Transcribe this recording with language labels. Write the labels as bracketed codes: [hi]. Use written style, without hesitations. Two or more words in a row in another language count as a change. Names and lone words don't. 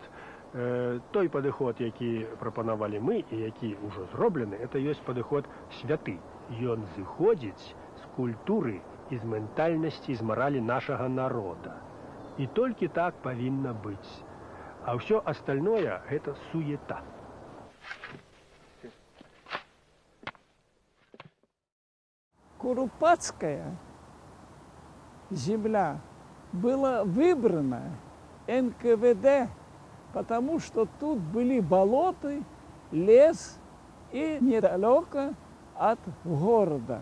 [be] Той падыход, які прапанавалі мы і які ўжо зроблены, это ёсць падыход святы. Ён зыходзіць з культуры і з ментальнасці, з маралі нашага народа. І толькі так павінна быць. А ўсё астальное – гэта суета. [ru] Куропатская земля была выбрана НКВД, потому что тут были болота, лес и недалеко от города.